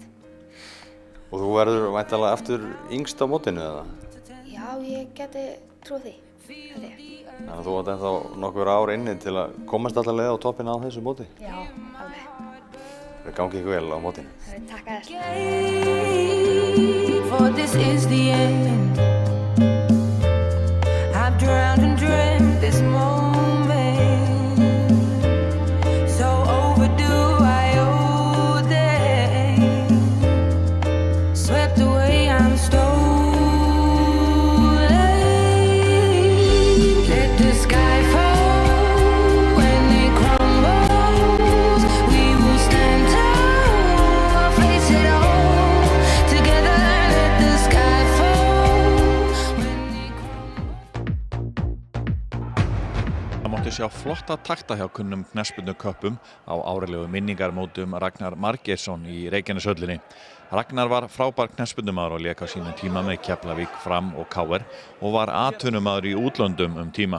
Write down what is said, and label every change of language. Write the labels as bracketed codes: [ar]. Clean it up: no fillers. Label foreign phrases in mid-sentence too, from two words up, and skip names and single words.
[is] Og þú verður væntanlega aftur yngst á mótinu eða? Já, ég geti trúið því, held ég. Þannig að þú átt ennþá nokkur ár inni til að komast alla leið á toppinn á þessu móti? Já, alveg. Það gangi ykkur vel á mótinu. Takk að [en] For this is the end. I've drowned and dreamt this moment. So overdue I owe them. Swept away I'm stolen. Let the sky fall when it crumbles. We will stand tall, face it all together. Let the sky fall. [is] sjá flotta takta hjá kunnum knattspyrnuköppum á árlegu minningarmótum Ragnar Margeirsson í Reykjaneshöllinni. Ragnar var frábær knattspyrnumaður og lék á sínum tíma með Keflavík, Fram og KR og var atvinnumaður í útlöndum tíma.